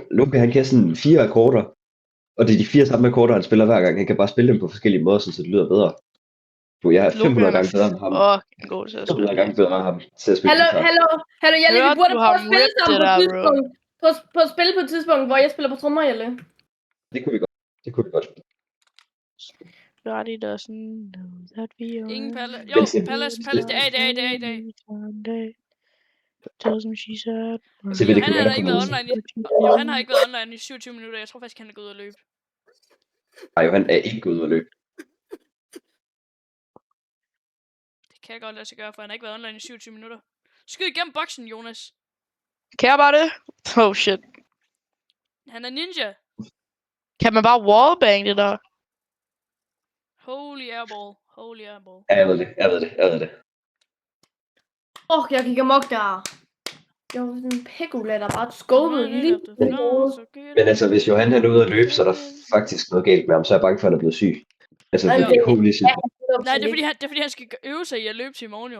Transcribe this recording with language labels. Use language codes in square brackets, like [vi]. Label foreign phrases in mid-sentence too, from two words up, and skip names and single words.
[da] Loke, han kan sådan 4 akkorder. Og det er de 4 samme akkorder, han spiller hver gang. Han kan bare spille dem på forskellige måder, så det lyder bedre. Bro, jeg er 500 gange bedre end ham. God til at 500 spille. gange bedre end ham til at spille guitar. Hallo, Hjalte, vi Hørte burde du prøve ham at spille rip sammen det på der, et bro? tidspunkt. På at spille på et tidspunkt, hvor jeg spiller på trommer, Hjalte. Det kunne vi godt. Det kunne vi godt. [en] Roddy doesn't know that we are. [da] Ingen Palle. Jo, Men- Palles, det er i dag. [en] Tells me she's sad. [da] Så vil det Han kunne har være, da ikke der været kommer online i... Jo, han har ikke været online i 27 minutter. Jeg tror faktisk, han er gået ud og løbe. Nej, han er ikke gået ud og løbe. Det kan jeg godt lade sig gøre, for han har ikke været online i 27 minutter. Skyd igennem boksen, Jonas. Kan jeg bare det? [en] Oh shit. [da] Han er ninja. Kan man bare wallbang det der? [en] Holy airball. Holy airball. [da] Ja, jeg ved det. Jeg gik amok der. Jeg var sådan en pekula, der bare skåbede lige. Men altså, hvis Johan er ude at løbe, så er der faktisk noget galt med ham. Så er jeg bange for, at han er blevet syg. Altså, Nej, fordi [en] holy shit. [da] Nej, det er fordi, han skal øve sig i at løbe til i morgen jo.